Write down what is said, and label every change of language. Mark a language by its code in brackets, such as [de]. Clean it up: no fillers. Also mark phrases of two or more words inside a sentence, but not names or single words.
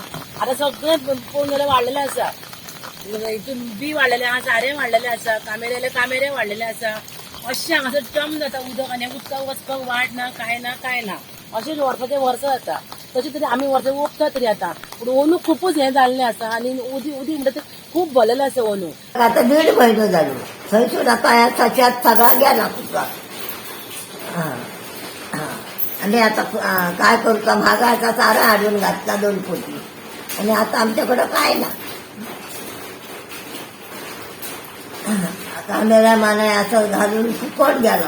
[kok] आतां सगळें पळोवन जाल्यार वाडलेलें आसा, हितून बी वाडलेलें आसा, झारे वाडलेलें आसा, कामेरे वाडलेले आसा. अशें हांगासर टम जाता उदक, आनी उदकाक वचपाक वाट ना, काय ना. अशेंच वर्साचे वर्स जाता. तशें तरी आमी वर्सां ओंपता तरी आतां, पूण अंदू खूबच हें जाल्लें आसा आनी उदीक म्हणटा तें खूब भरलेलें आसा अंदू. आता 1.5 महिने जालो थंयसून आता ह्या सच्यात सगळा गेला तुका. [mr] आणि आता काय करतो, महागाचा चारा हाडून घातला 2 कोटी आणि आता आमच्याकडे काय ना. कांद्याला माने असं घालून फुकट गेला.